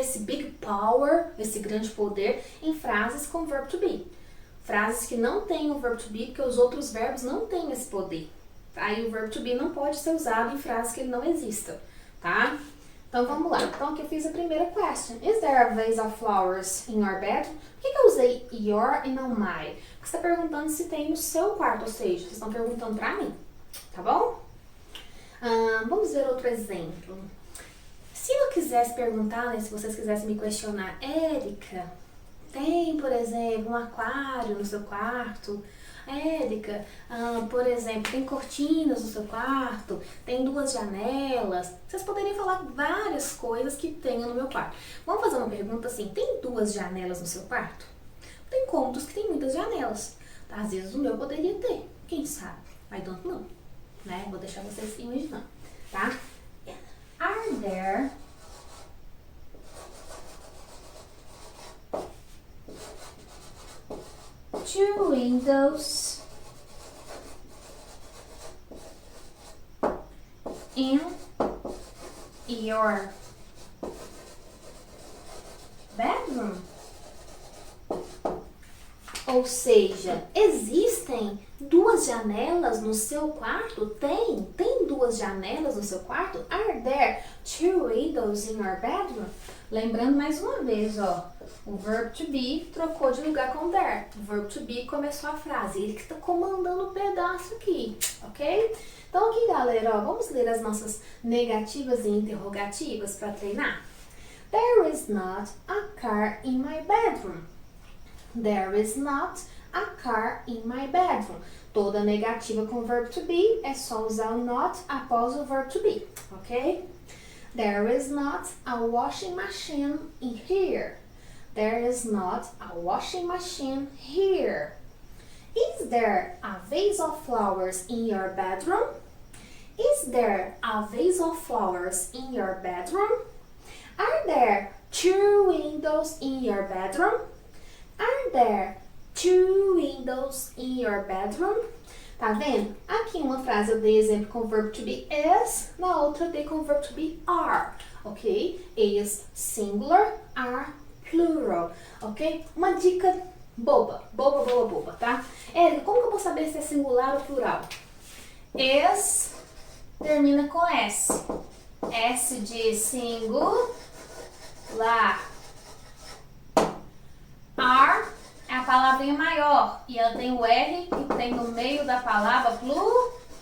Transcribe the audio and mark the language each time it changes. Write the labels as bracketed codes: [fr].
[pt] Esse [en] big power, [pt] esse grande poder em frases com verbo to be. Frases que não têm o verbo to be, porque os outros verbos não têm esse poder. Tá? E o verbo to be não pode ser usado em frases que ele não exista, tá? Então vamos lá. Então aqui eu fiz a primeira question. [en] Is there a vase of flowers in your bedroom? [pt] Por que eu usei your e não my? Porque você está perguntando se tem no seu quarto, ou seja, vocês estão perguntando pra mim, tá bom? Vamos ver outro exemplo. Se eu quisesse perguntar, né, se vocês quisessem me questionar, Érica, tem, por exemplo, um aquário no seu quarto? Érica, por exemplo, tem cortinas no seu quarto? Tem 2 janelas? Vocês poderiam falar várias coisas que tenham no meu quarto. Vamos fazer uma pergunta assim, tem 2 janelas no seu quarto? Tem cômodos que tem muitas janelas, tá? Às vezes o meu poderia ter, quem sabe? [en] I don't know, [pt] né? Vou deixar vocês imaginando, tá? [en] Are there two windows in your bedroom? [pt] Ou seja, existem 2 janelas no seu quarto? Tem 2 janelas no seu quarto? [en] Are there 2 windows in your bedroom? [pt] Lembrando mais uma vez, ó, o verbo to be trocou de lugar com there. O verbo to be começou a frase, ele que está comandando o pedaço aqui, ok? Então aqui, galera, ó, vamos ler as nossas negativas e interrogativas para treinar. [en] There is not a car in my bedroom. There is not a car in my bedroom. [pt] Toda negativa com verbo to be é só usar o not após o verbo to be, ok? [en] There is not a washing machine in here. There is not a washing machine here. Is there a vase of flowers in your bedroom? Is there a vase of flowers in your bedroom? Are there 2 windows in your bedroom? Are there 2 windows in your bedroom? [pt] Tá vendo? Aqui em uma frase eu dei exemplo com o verbo to be is, na outra eu dei com o verbo to be are, ok? Is singular, are plural, ok? Uma dica boba, tá? Érica, como que eu vou saber se é singular ou plural? Is termina com S. S de singular. Are é a palavrinha maior e ela tem o R que tem no meio da palavra plural.